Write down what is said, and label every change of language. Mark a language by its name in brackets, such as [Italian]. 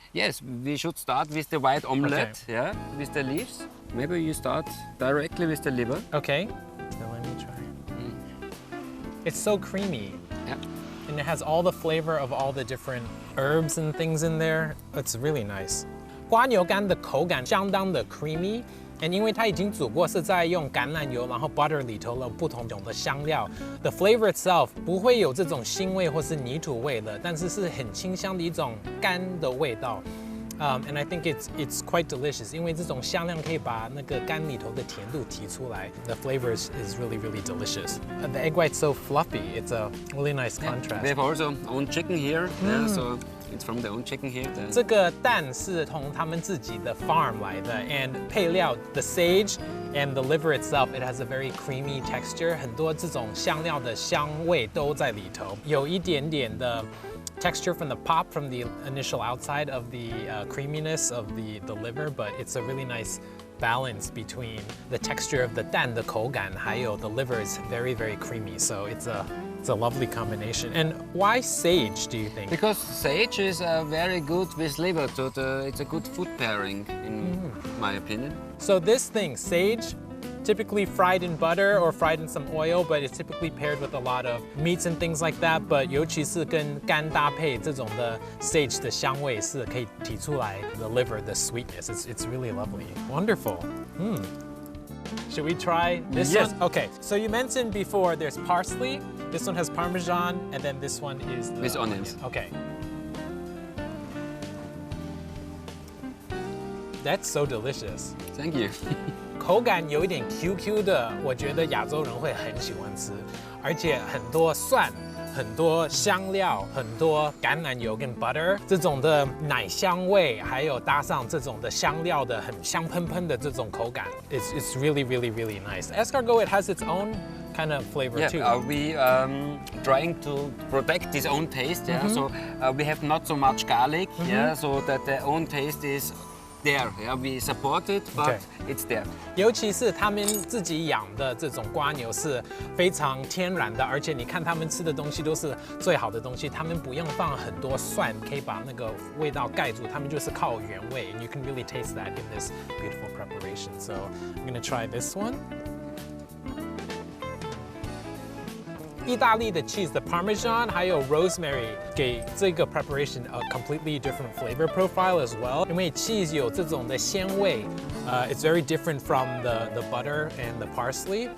[English] Yes, we should start with the white omelette, with the leaves. Maybe you start directly with the liver. Okay, so let me try. It's so creamy. Yeah. And it has all the flavor of all the different herbs and things in there. It's really nice. [Chinese] 蝸牛肝的口感相当的 creamy. And 因为它已经煮过，是在用橄榄油，然后 butter 里头了不同种的香料。 [English] The flavor itself [Chinese] 不会有这种腥味或是泥土味的，但是是很清香的一种甘的味道。 [English] And I think it's quite delicious， [Chinese] 因为这种香料可以把那个肝里头的甜度提出来。 [English] The flavor is really, really delicious. The egg white's so fluffy. It's a really nice contrast. We have also own chicken here, so it's from the own chicken here. [Chinese] 这个蛋是从他们自己的 [English] farm [Chinese] 来的 [English] ，and [Chinese] 配料 [English] the sage and the liver itself, it has a very creamy texture. [Chinese] 很多这种香料的香味都在里头，有一点点的 [English] texture from the pop, from the initial outside of the creaminess of the liver, but it's a really nice balance between the texture of the [Chinese] 蛋的口感，还有 [English] the liver is very, very creamy. So it's a lovely combination. And why sage, do you think? Because sage is very good with liver. It's a good food pairing, in my opinion. So this thing, sage, typically fried in butter or fried in some oil, but it's typically paired with a lot of meats and things like that. [Chinese] But 尤其是跟干搭配这种的 sage 的香味是可以提出来 [English] the liver, the sweetness. It's really lovely. Wonderful. Should we try this Yes. one? Okay, so you mentioned before there's parsley, this one has Parmesan, and then this one is the With onions. Okay. That's so delicious. Thank you. [Chinese] 口感有一点 QQ 的，我觉得亚洲人会很喜欢吃，而且很多蒜、很多香料、很多橄榄油跟 butter 这种的奶香味，还有搭上这种的香料的很香喷喷的这种口感 ， [English] it's really really really nice. Escargot it has its own kind of flavor Yeah, too. we trying to protect its own taste. Yeah, so we have not so much garlic. Yeah, so that their own taste is there. Yeah, we support it, but it's there. [Chinese] 尤其是他们自己养的这种蝸牛是非常天然的，而且你看他们吃的东西都是最好的东西，他们不用放很多蒜，可以把那个味道盖住，他们就是靠原味。 [English] And you can really taste that in this beautiful preparation. So I'm gonna try this one. [Chinese] 意大利的 [English] cheese, the Parmesan [Chinese] 还有 [English] rosemary [Chinese] 给这个 [English] preparation a completely different flavor profile as well. [Chinese] 因为 [English] cheese [Chinese] 有这种的鲜味， [English] it's very different from the butter and the parsley.